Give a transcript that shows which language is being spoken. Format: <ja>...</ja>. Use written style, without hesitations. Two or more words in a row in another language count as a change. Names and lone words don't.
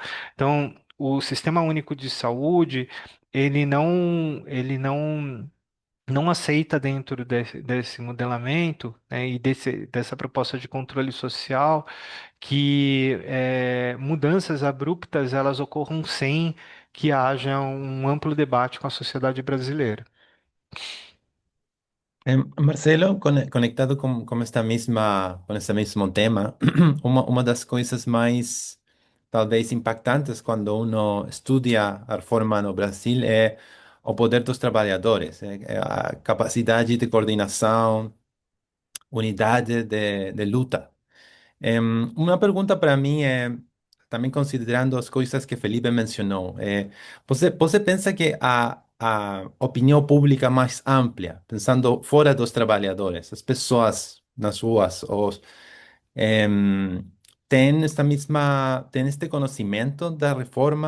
<pt>Então, o Sistema Único de Saúde, ele não aceita dentro desse modelamento, né, e dessa proposta de controle social que mudanças abruptas elas ocorram sem que haja um amplo debate com a sociedade brasileira. Marcelo,</pt> <es>conectado con este mismo tema,</es> <pt>uma das coisas mais, talvez, impactantes quando</pt> <es>uno estudia</es> <pt>a reforma no Brasil é o poder dos trabalhadores, é a capacidade de coordenação, unidade de luta. Uma pergunta para mim é, também considerando as coisas que Felipe mencionou, você pensa que a opinião pública mais ampla, pensando fora dos trabalhadores, as pessoas nas ruas, em, tem este conhecimento da reforma?</pt>